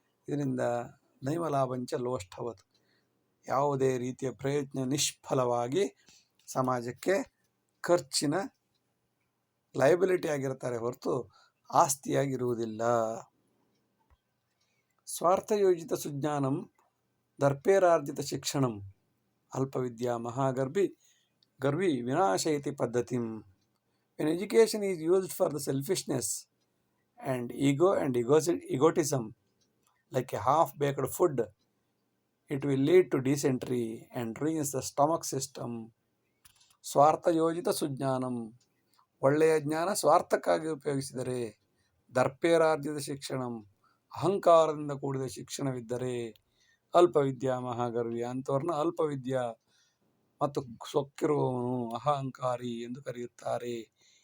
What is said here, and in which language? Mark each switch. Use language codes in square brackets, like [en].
[kn] ಇದರಿಂದ [sa] ನೈಮಲಾಭಂಚ ಲೋಷ್ಠವತ್, [kn] ಯಾವುದೇ ರೀತಿಯ ಪ್ರಯತ್ನ ನಿಷ್ಫಲವಾಗಿ ಸಮಾಜಕ್ಕೆ ಖರ್ಚಿನ ಲಯಬಿಲಿಟಿ ಆಗಿರ್ತಾರೆ ಹೊರತು ಆಸ್ತಿಯಾಗಿರುವುದಿಲ್ಲ. [sa] ಸ್ವಾರ್ಥಯೋಜಿತ ಸುಜ್ಞಾನಂ ದರ್ಪೇರಾರ್ಜಿತ ಶಿಕ್ಷಣಂ ಅಲ್ಪವಿದ್ಯಾ ಗರ್ವಿ ವಿನಾಶಯತಿ ಪದ್ಧತಿಂ. [en] When education is used for the selfishness and ego and egotism, like a half-baked food, it will lead to dysentery and ruins the stomach system. [sa] ಸ್ವಾರ್ಥಯೋಜಿತ ಸುಜ್ಞಾನಂ, [kn] ಒಳ್ಳೆಯ ಜ್ಞಾನ ಸ್ವಾರ್ಥಕ್ಕಾಗಿ ಉಪಯೋಗಿಸಿದರೆ, [sa] ದರ್ಪೇರಾರ್ಜಿತ ಶಿಕ್ಷಣಂ, [kn] ಅಹಂಕಾರದಿಂದ ಕೂಡಿದ ಶಿಕ್ಷಣವಿದ್ದರೆ, [sa] ಅಲ್ಪವಿದ್ಯಾ ಮಹಾಗರ್ವಿ, [kn] ಅಂಥವ್ರನ್ನ ಅಲ್ಪವಿದ್ಯಾ ಮತ್ತು ಸೊಕ್ಕಿರುವವನು, ಅಹಂಕಾರಿ ಎಂದು ಕರೆಯುತ್ತಾರೆ.